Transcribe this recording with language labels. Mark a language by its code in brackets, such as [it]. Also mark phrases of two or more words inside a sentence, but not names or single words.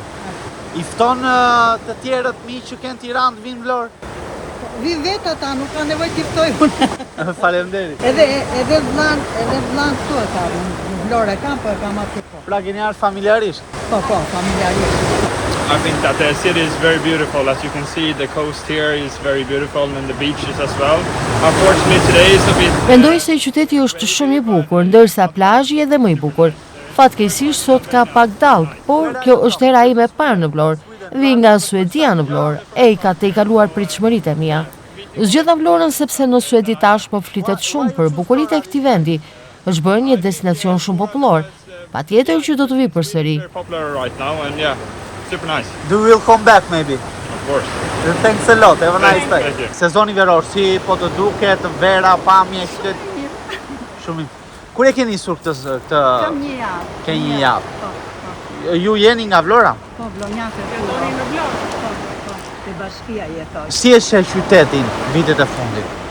[sq] I fton të tjerët mi që kanë Tiranë të vinë Vlorë? Vi vetë ata, nuk ka nevojë t'i ftoj unë. Faleminderit. Edhe vllan këtu e ka, në Vlorë e kam, po e kam aty po. Pra keni ardhur familjarisht? Po, familjarisht. [en] I think that the city is very beautiful. As you can see, the coast here is very beautiful and the beaches as well. Unfortunately today is a bit... [sq] Mendoj se qyteti është shumë i bukur, ndërsa plazhi edhe më i bukur. Fatkeqësisht sot ka pak dallë, por kjo është hera ime e parë në Vlorë. Vi nga Suedia në Vlorë, ka të i kaluar pritshmëritë e mia. Zgjodha Vlorën sepse në Suedi tashmë flitet shumë për bukuritë e këtij vendi. Është bërë një destinacion shumë popullor. Patjetër që do të vi përsëri. [en] Super nice. Do you will come back maybe? Of course. Thanks a lot. Have a nice day. Thank you. [sq] Sezoni veror si po të duket, vera, pamje, qytet. Shumë. Kur e keni nisur këtë? Kam një javë. Ke një javë. Ju jeni nga Vlora? Po, Vlonjate. Jetoni në Vlorë? Po, te bashkia jetoj. Si e sheh qytetin vitet e fundit?